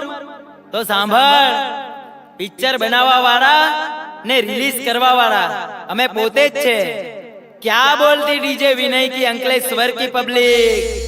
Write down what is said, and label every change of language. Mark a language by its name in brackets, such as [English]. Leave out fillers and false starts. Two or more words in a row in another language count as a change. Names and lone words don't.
[Gujarati] તો સાંભળ, પિક્ચર બનાવવા વાળા ને રિલીઝ કરવા વાળા અમે પોતે જ છે। [Hindi] क्या बोलती डीजे विनय की अंकलेश्वर की पब्लिक?